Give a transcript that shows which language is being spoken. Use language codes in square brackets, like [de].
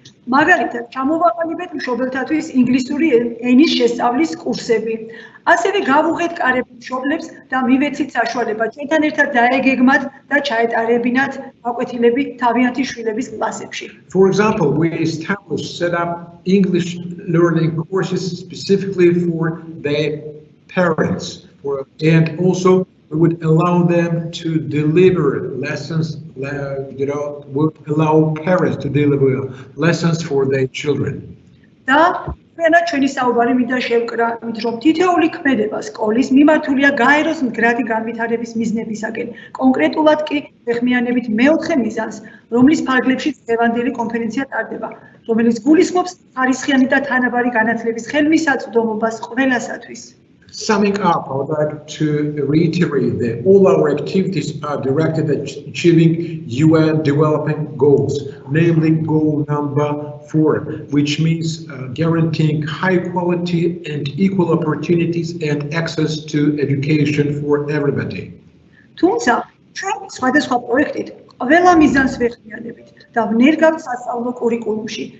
[ka] მაგალითად, ჩამოვაყალიბეთ მშობელთათვის ინგლისური ენის შესწავლის კურსები. ასევე გავუღეთ კარები მშობლებს და მივეცით საშუალება ჩვენთან ერთად დაეგეგმათ და ჩაეტარებინათ გაკვეთილები თავიანთი შვილების კლასებში. [en] For example, we set up English learning courses specifically for their parents, and also we would allow them to deliver lessons, would allow parents to deliver lessons for their children. [ka] და ჩვენად ჩვენი საუბარი მინდა შევკრა, რომ თითოეული ქმედება სკოლის მიმართულია გაეროს მდგრადი განვითარების მიზნებისაკენ. კონკრეტულად კი ეხმიანებით მეოთხე მიზანს, რომლის ფარგლებშიც დღევანდელი კონფერენცია ტარდება, რომელიც გულისხმობს ხარისხიანი და თანაბარი განათლების ხელმისაწვდომობას ყველასათვის. [en] Summing up, I would like to reiterate that all our activities are directed at achieving UN development goals, namely goal number 4, which means guaranteeing high quality and equal opportunities and access to education for everybody. [ka] თუმცა, ჩვენ სხვადასხვა პროექტით ყველა მიზანს ვეხმიანებით და ვნერგავთ სასწავლო კურიკულუმში.